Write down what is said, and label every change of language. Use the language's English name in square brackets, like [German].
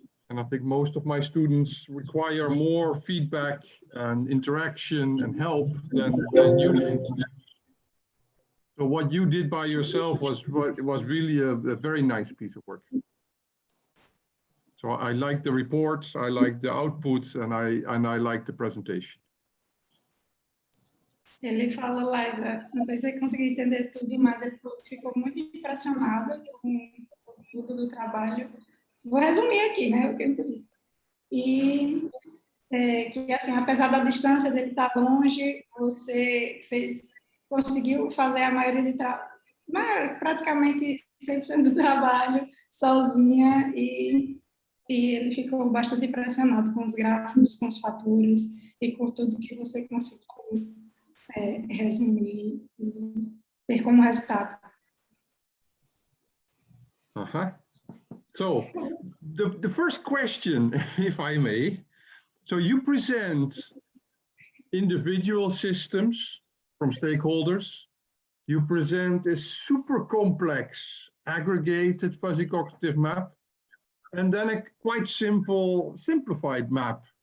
[English] And I think most of my students require more feedback and interaction and help than you did. So what you did by yourself was really a very nice piece of work. So I like the report, I like the output, and I like the presentation. [Portuguese] Ele fala, Laisa, não sei se você conseguiu entender tudo, mas ele ficou muito impressionado com tudo do trabalho. Vou resumir aqui, né, o que eu entendi. E que, assim, apesar da distância dele estar longe, você conseguiu fazer a maioria de praticamente 100% do trabalho sozinha e ele ficou bastante impressionado com os gráficos, com os fatores e com tudo que você conseguiu resumir e ter como resultado. [English] So the first question, if I may, so you present individual systems from stakeholders, you present a super complex aggregated fuzzy cognitive map, and then a quite simplified map.